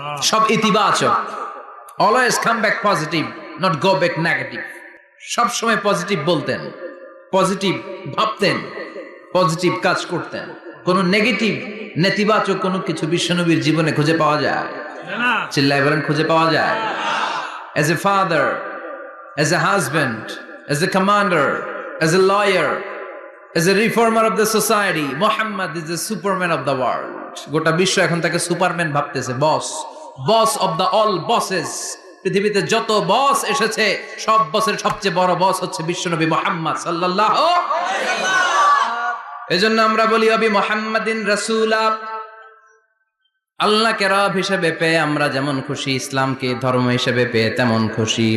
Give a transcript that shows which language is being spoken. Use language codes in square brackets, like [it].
[bn] সব ইতিবাচক, [en] Always come back positive, not go back negative. [bn] সব সময় পজিটিভ বলতেন, পজিটিভ ভাবতেন, পজিটিভ কাজ করতেন। কোন নেগেটিভ, নেতিবাচক কোনো কিছু বিশ্বনবীর জীবনে খুঁজে পাওয়া যায় না? চিল্লায় বলেন খুঁজে পাওয়া যায়? [en] As a father, as a husband, as a commander, as a lawyer, as a reformer of the society, Muhammad is the superman of the world. [bn] গোটা বিশ্ব এখন তাকে সুপারম্যান ভাবতেছে, বস, [en] Boss of the all bosses. [bn] পৃথিবীতে যত বস এসেছে, সব বসের সবচেয়ে বড় বস হচ্ছে বিশ্বনবী মুহাম্মদ সাল্লাল্লাহু আলাইহি ওয়াসাল্লাম। এজন্য আমরা বলি [ar] ওয়াবি মুহাম্মাদিন রাসূলা, [bn] আল্লাহকে রব হিসেবে পেয়ে আমরা যেমন খুশি, ইসলামকে ধর্ম হিসেবে পেয়ে তেমন খুশি।